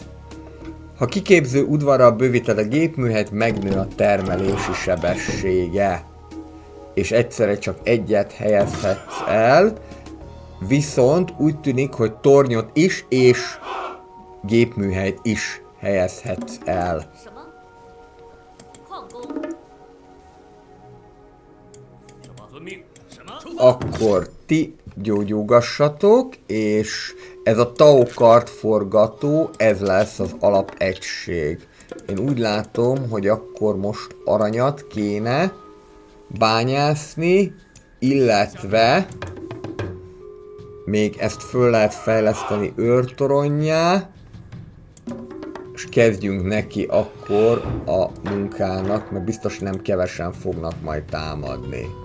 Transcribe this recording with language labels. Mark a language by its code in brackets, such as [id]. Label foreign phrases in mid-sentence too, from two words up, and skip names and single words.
[hu] Ha kiképző udvarral bővíted a gépműhelyt, megnő a termelési sebessége. És egyszerre csak egyet helyezhetsz el, viszont úgy tűnik, hogy tornyot is és gépműhelyt is helyezhetsz el. [zh] 什么？矿工？什么？遵命。什么？出 [hu] Akkor ti gyógyulgassatok, és ez a Tao kartforgató, ez lesz az alapegység. Én úgy látom, hogy akkor most aranyat kéne bányászni, illetve még ezt föl lehet fejleszteni őrtoronnyá, és kezdjünk neki akkor a munkának, mert biztos nem kevesen fognak majd támadni.